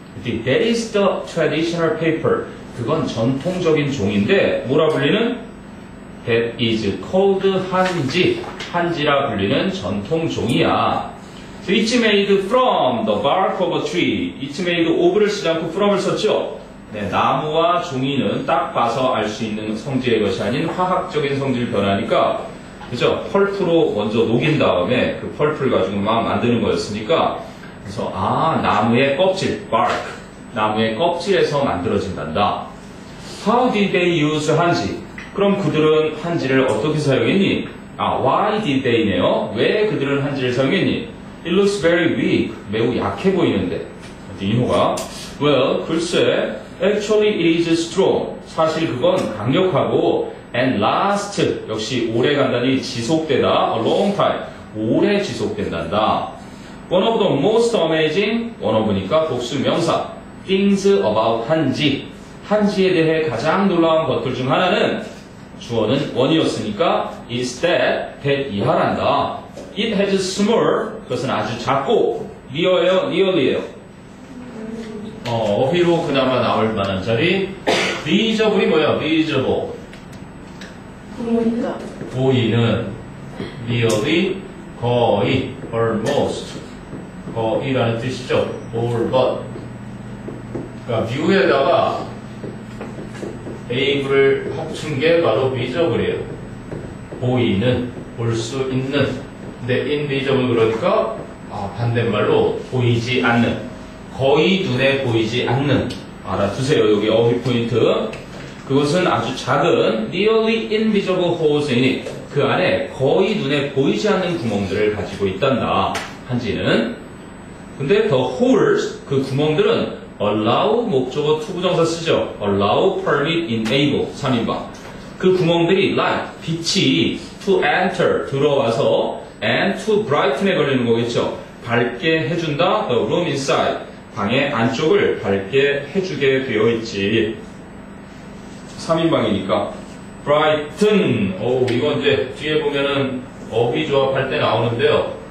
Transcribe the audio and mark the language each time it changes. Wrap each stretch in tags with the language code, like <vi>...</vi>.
<en>That is the traditional paper.</en> <ko>그건 전통적인 종인데, 뭐라 불리는?</ko> <en>That is called 한지.</en> <ko>한지라 불리는 전통 종이야.</ko> <en>So it's made from the bark of a tree. It's made of</en> <ko>를 쓰지 않고 from을 썼죠? 네, 나무와 종이는 딱 봐서 알 수 있는 성질의 것이 아닌 화학적인 성질 변화니까, 그죠? 펄프로 먼저 녹인 다음에 그 펄프를 가지고 막 만드는 거였으니까, 그래서, 나무의 껍질, bark. 나무의 껍질에서 만들어진단다.</ko> <en>How did they use 한지?</en> <ko>그럼 그들은 한지를 어떻게 사용했니?</ko> <en>why did they네요.</en> <ko>왜 그들은 한지를 사용했니?</ko> <en>It looks very weak.</en> <ko>매우 약해 보이는데.</ko> <en>이호가 well, 글쎄, actually it is strong.</en> <ko>사실 그건 강력하고</ko> <en>and last,</en> <ko>역시 오래 간다니 지속되다,</ko> <en>a long time,</en> <ko>오래 지속된단다.</ko> <en>One of the most amazing, one of니까</en> <ko>복수 명사,</ko> <en>things about 한지.</en> <ko>한지에 대해 가장 놀라운 것들 중 하나는 주어는 원이었으니까</ko> <en>is that</en> <ko>이하란다.</ko> <en>It has small,</en> <ko>그것은 아주 작고</ko> <en>nearly예요.</en> <ko>어휘로 그나마 나올 만한 자리 visible이 뭐야?</ko> <en>visible</en> <ko>보인다. 보이는 nearly 거의 almost 거의라는 뜻이죠. all but 그러니까 view에다가 able을 합친 게 바로 visible이에요. 보이는, 볼 수 있는. 근데 invisible 그러니까 반대말로 보이지 않는, 거의 눈에 보이지 않는. 알아두세요. 여기 어휘 포인트. 그것은 아주 작은</ko> <en>nearly invisible holes in it.</en> <ko>그 안에 거의 눈에 보이지 않는 구멍들을 가지고 있단다. 한지는. 근데</ko> <en>the holes,</en> <ko>그 구멍들은 allow 목적어 투부정사 쓰죠.</ko> <en>allow, permit, enable 3인방.</en> <ko>그 구멍들이 like 빛이</ko> <en>to enter</en> <ko>들어와서</ko> <en>and to brighten</en> <ko>에 걸리는 거겠죠. 밝게 해준다.</ko> <en>The room inside</en> <ko>방의 안쪽을 밝게 해주게 되어 있지. 3인방이니까 brighten. 이건 이제 뒤에 보면은 어휘 조합할 때 나오는데요.</ko>